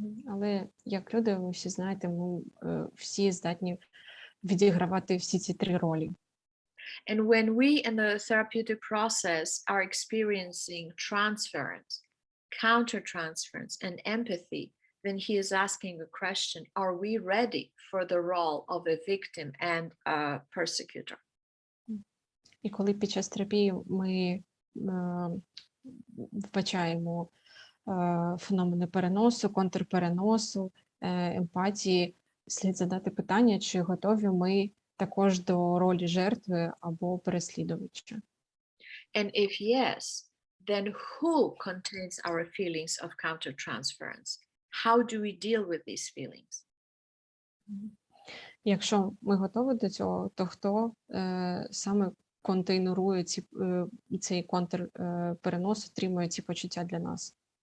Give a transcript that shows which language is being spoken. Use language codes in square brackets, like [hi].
[uk] Але як люди, ви всі знаєте, ми всі здатні відігравати всі ці три ролі. [en] And when we in the therapeutic process are experiencing transference, countertransference, and empathy, then he is asking a question, are we ready for the role of a victim and a persecutor? [uk] І коли під час терапії ми вбачаємо феномени переносу, контрпереносу, емпатії, слід задати питання, чи готові ми також до ролі жертви або переслідувача. [en] And if yes, then who contains our feelings of countertransference? how do we deal with these feelings? [uk] Якщо ми готові до цього, то хто саме контейнерує цей контрперенос, отримує ці почуття для нас?